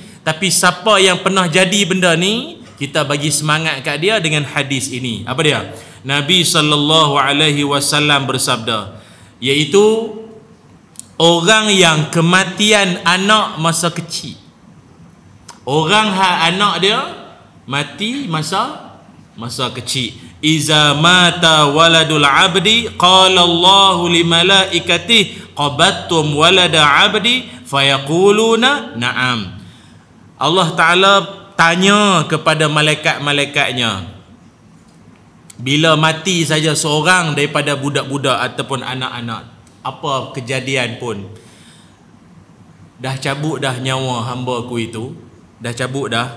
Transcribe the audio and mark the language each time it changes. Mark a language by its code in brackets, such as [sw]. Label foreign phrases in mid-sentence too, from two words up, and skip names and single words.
[ms] Tapi siapa yang pernah jadi benda ni, kita bagi semangat kat dia dengan hadis ini. Apa dia? Nabi [ar] صلى الله عليه وسلم [ms] bersabda, iaitu orang yang kematian anak masa kecil. Orang anak dia mati masa kecil. [ar] إذا مات ولد العبد قال الله لملائكته قبضتم ولد عبدي فيقولون نعم. [ms] Allah Ta'ala tanya kepada malaikat-malaikatnya, bila mati saja seorang daripada budak-budak ataupun anak-anak, apa kejadian pun, dah cabut dah nyawa hamba ku itu, dah cabut dah.